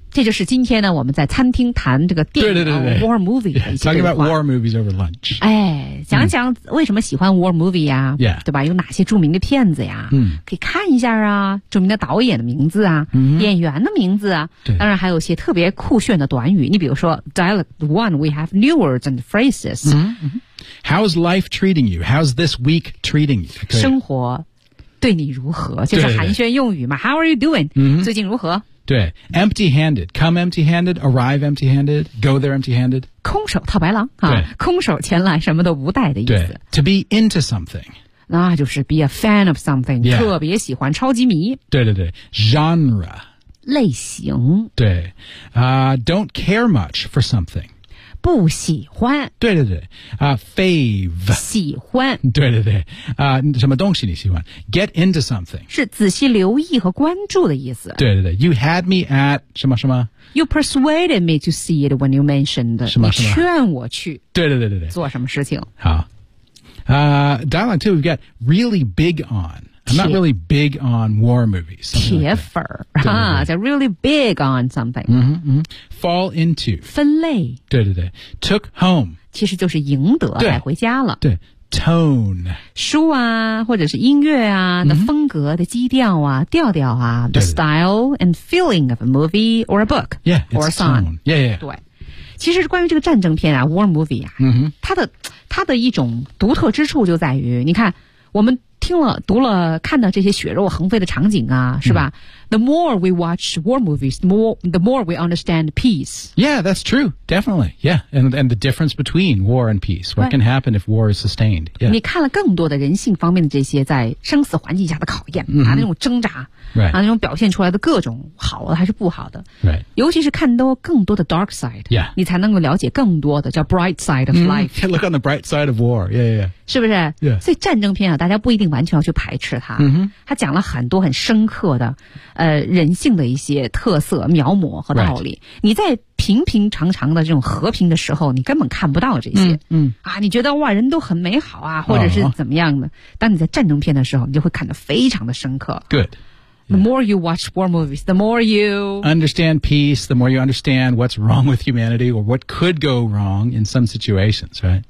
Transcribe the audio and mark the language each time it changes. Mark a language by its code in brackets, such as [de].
[zh] 这就是今天呢，我们在餐厅谈这个电影对对对对 war movie 的一些对话。 [en] Yeah, talking about war movies over lunch. [zh] 哎，讲讲为什么喜欢 war movie 呀、啊？ [en] Yeah. [zh] 对吧？有哪些著名的片子呀？可以看一下啊，著名的导演的名字啊，演员的名字啊，当然还有一些特别酷炫的短语。你比如说 [en] dialogue one, we have new words and phrases. How's life treating you? How's this week treating you? [zh] 生活对你如何？就是寒暄用语嘛。对对对 [en] How are you doing?、 Mm-hmm. [zh] 最近如何？对 [en] empty-handed, come empty-handed, arrive empty-handed, go there empty-handed. [zh] 空手套白狼、啊、对空手前来什么都不带的意思。对 [en] to be into something. [zh] 那就是 [en] be a fan of something,、 yeah. [zh] 特别喜欢超级迷。对对对 [en] genre. [zh] 类型。对、 [en] don't care much for something. [zh] 不喜欢对对对、fave 喜欢对对对、什么东西你喜欢 get into something 是仔细留意和关注的意思对对对 [en] you had me at [zh] 什么什么 [en] you persuaded me to see it when you mentioned [zh] 什么什么你劝我去对对对对对做什么事情好、 [en] dialogue 2 we've got really big on I'm not really big on war movies. [zh] 铁粉、 [en] like、啊 They're really big on something. Fall into. [zh] 分类。 [en] 对对 [zh] 对。 [en] Took home. [zh] 其实就是赢得带回家了。 [en] 对。Tone. [zh] 书啊或者是音乐啊、的风格的基调啊调调啊。对对对 [en] the style and feeling of a movie or a book. Yeah, or a song. Tone. Yeah, yeah. [zh] 对。其实关于这个战争片啊 war movie 啊、它的一种独特之处就在于你看我们听了读了看到这些血肉横飞的场景啊是吧、嗯、 [en] The more we watch war movies, the more we understand peace. Yeah, that's true, definitely. Yeah, and the difference between war and peace. What can happen if war is sustained?、Yeah. [zh] 你看了更多的人性方面的这些在生死环境下的考验、 mm-hmm. 啊那种挣扎、 [en] right. [zh] 啊那种表现出来的各种好的还是不好的、 [en] right. [zh] 尤其是看到更多的 dark side、 [en] yeah. [zh] 你才能够了解更多的叫 [en] bright side of life.、 Mm-hmm. Look on the bright side of war. Yeah, yeah, yeah. [zh] 是不是、 [en] yeah. [zh] 所以战争片啊大家不一定完全要去排斥它、 mm-hmm. 它讲了很多很深刻的人性的一些特色描摹和道理、 [en] right. [zh] 你在平平常常的这种和平的时候你根本看不到这些、 mm-hmm. 啊你觉得哇人都很美好啊或者是怎么样的、uh-huh. 当你在战争片的时候你就会看得非常的深刻 [en] Good、 yeah. The more you watch war movies The more you Understand peace The more you understand what's wrong with humanity Or what could go wrong in some situations, right?